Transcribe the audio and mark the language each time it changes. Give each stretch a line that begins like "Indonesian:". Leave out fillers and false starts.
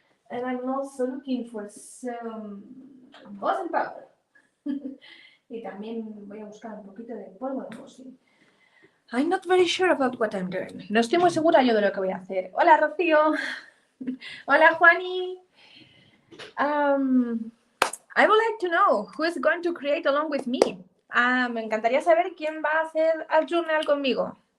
English: And I'm also looking for some embossing powder.
Spanish: Y también voy a buscar un poquito de polvo de embossing.
English: I'm not very sure about what I'm doing.
Spanish: No estoy muy segura yo de lo que voy a hacer. Hola, Rocío. Hola, Juani.
English: I would like to know who is going to create along with me.
Spanish: Me encantaría saber quién va a hacer art journal conmigo.